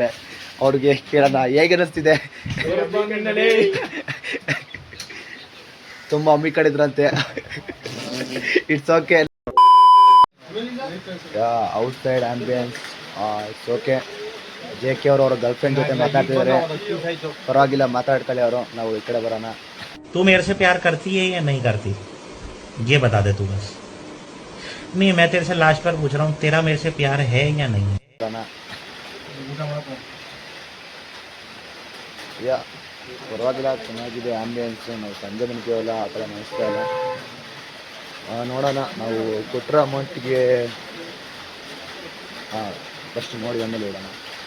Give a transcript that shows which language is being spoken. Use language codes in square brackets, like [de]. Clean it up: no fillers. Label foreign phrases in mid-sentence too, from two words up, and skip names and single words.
[kn] ಅವ್ರಿಗೆ ಕೇಳೋಣ ಹೇಗೆ ಅನ್ನಿಸ್ತಿದೆ. ತುಂಬ ಅಮ್ಮಿ ಕಡಿದ್ರಂತೆ. [en] It's okay. Outside ambience it's okay. [kn] JK ಅವ್ರ ಗರ್ಲ್ಫ್ರೆಂಡ್ ಜೊತೆ ಮಾತಾಡ್ತಿದ್ದಾರೆ, ಪರವಾಗಿಲ್ಲ, ಮಾತಾಡ್ತಾಳೆ ಅವರು. ನಾವು ಈ ಕಡೆ ಬರೋಣ. [hi] तू मेरे से प्यार करती है या नहीं करती, ये बता दे तू बस. नहीं, मैं तेरे से लास्ट बार पूछ रहा हूँ, तेरा मेरे से प्यार है या नहीं है. [kn] ಪರವಾಗಿಲ್ಲ, ಚೆನ್ನಾಗಿದೆ ಆಂಬಿಯನ್ಸ್. ನಾವು ಸಂಜೆ ಬಂದಿದ್ದೀವಲ್ಲ, ಆ ಥರ ಅನಿಸ್ತಾ ಇಲ್ಲ. ನೋಡೋಣ, ನಾವು ಕೊಟ್ಟರೆ ಅಮೌಂಟಿಗೆ ಫಸ್ಟ್ ನೋಡಿ ಆಮೇಲೆ ಹೇಳೋಣ.